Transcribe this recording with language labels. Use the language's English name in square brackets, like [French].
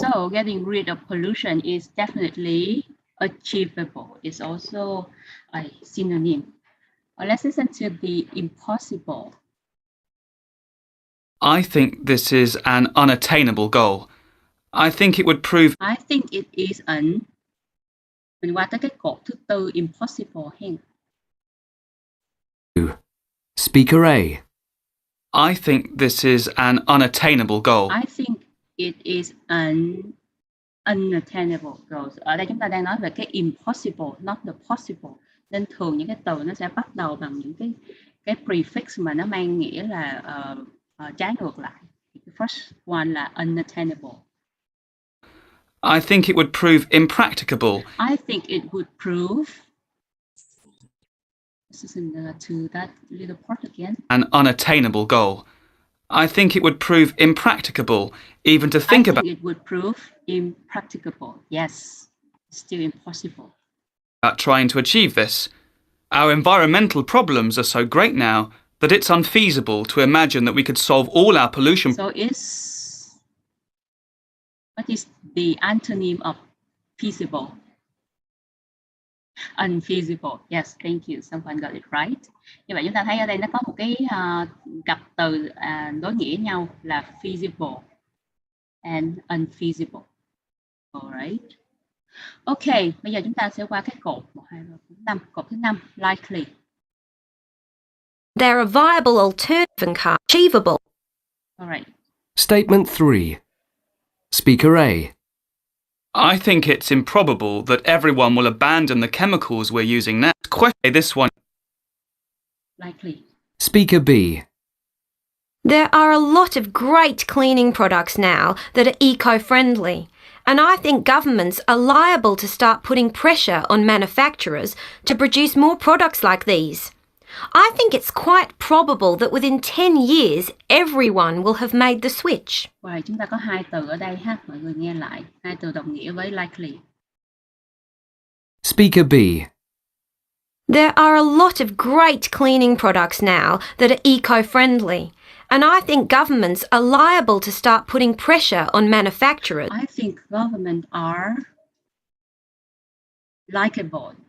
[English] So getting rid of pollution is definitely achievable. It's also a synonym. Let's listen to the impossible. I think this is an unattainable goal. I think it would prove I think it is [Vietnamese] mình qua tới cái cột thứ tư, impossible hen. [English] Speaker A. I think this is an unattainable goal. I think it is an unattainable goal. [Vietnamese] Ở đây chúng ta đang nói về cái impossible, [English] not the possible. [Vietnamese] Nên thường những cái từ nó sẽ bắt đầu bằng những cái prefix mà nó mang nghĩa là trái ngược lại. [English] The first one là unattainable. I think it would prove impracticable. I think it would prove. Listen to that little part again. An unattainable goal. I think it would prove impracticable even to think about. It would prove impracticable. Yes, still impossible. About trying to achieve this. Our environmental problems are so great now that it's unfeasible to imagine that we could solve all our pollution. So what is the antonym of feasible? Unfeasible. Yes, thank you. Someone got it right. [Vietnamese] Như vậy chúng ta thấy ở đây nó có một cái cặp từ đối nghĩa nhau là feasible and unfeasible. Alright. Ok, bây giờ chúng ta sẽ qua cái cột 1, 2, 3, 4, 5. Cột thứ 5, likely. [English] They're a viable alternative and achievable. Alright. Statement 3. Speaker A. I think it's improbable that everyone will abandon the chemicals we're using now. This one. Likely. Speaker B. There are a lot of great cleaning products now that are eco-friendly, and I think governments are liable to start putting pressure on manufacturers to produce more products like these. I think it's quite probable that within 10 years everyone will have made the switch. [Vietnamese] Rồi, chúng ta có hai từ ở đây ha, mọi người nghe lại. Hai từ đồng nghĩa với likely. [English] Speaker B. There are a lot of great cleaning products now that are eco-friendly, and I think governments are liable to start putting pressure on manufacturers. I think government are likable.